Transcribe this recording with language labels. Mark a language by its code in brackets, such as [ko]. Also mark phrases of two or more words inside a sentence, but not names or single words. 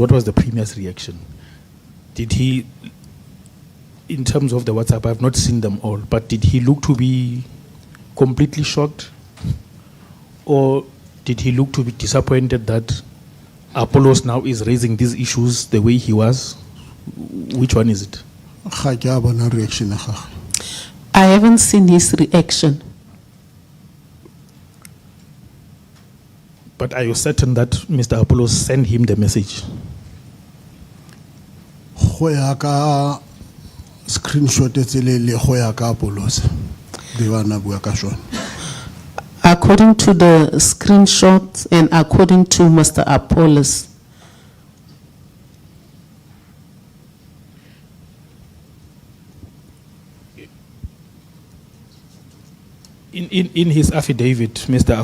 [en] What was the Premier's reaction? Did he, in terms of the WhatsApp, I've not seen them all, but did he look to be completely shocked? Or did he look to be disappointed that Apollos now is raising these issues the way he was? Which one is it? [tn] Ga ke a bona reaction ya gagwe. [en] I haven't seen his reaction. But are you certain that Mr. Apollos sent him the message? [tn] Go ya ka screenshot tse le go ya ka Apollos. Di bana bua ka shona. [en] According to the screenshots and according to Mr. Apollos, in his affidavit, Mr.